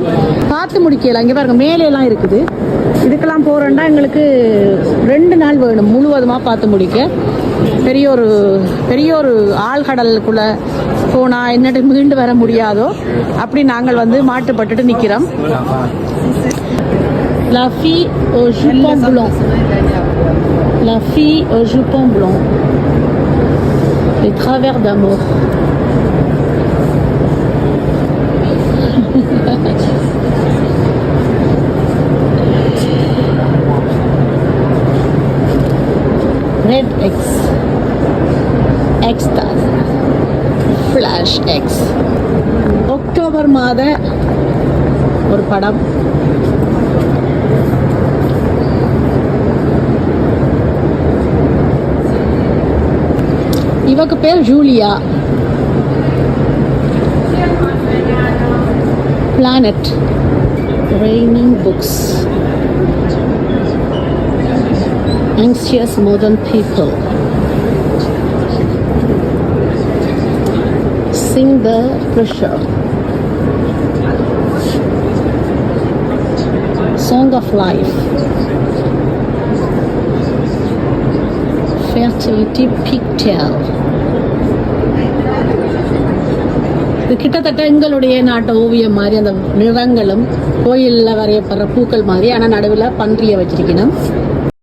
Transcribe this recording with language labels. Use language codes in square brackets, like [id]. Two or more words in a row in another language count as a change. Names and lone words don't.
[ta] பார்த்து முடிக்கலாம். இங்கே பாருங்க, மேலையெல்லாம் இருக்குது. இதுக்கெல்லாம் போகிறோன்னா எங்களுக்கு 2 நாள் வேணும் முழுவதுமாக பார்த்து முடிக்க. பெரிய ஒரு ஆழ்கடலுக்குள்ளே போனால் என்னட்டு மீண்டு வர முடியாதோ அப்படி நாங்கள் வந்து மாட்டுப்பட்டுட்டு நிற்கிறோம். [fr] La fille au jupon blanc. La fille au jupon blanc. Les travers d'amour. Red X, X-Star, Flash X. [ta] அக்டோபர் மாத ஒரு படம். இவக்கு பேர் ஜூலியா. Planet, Raining Books, Anxious Modern People, Sing the Pressure, Song of Life, Fertility Picture. இது கிட்டத்தட்ட எங்களுடைய நாட்டு ஓவியம் மாதிரி, அந்த நிறங்களும் கோயிலில் வரையப்படுற பூக்கள் மாதிரி. ஆனால் நடுவில் பன்றியை வச்சிருக்கணும்.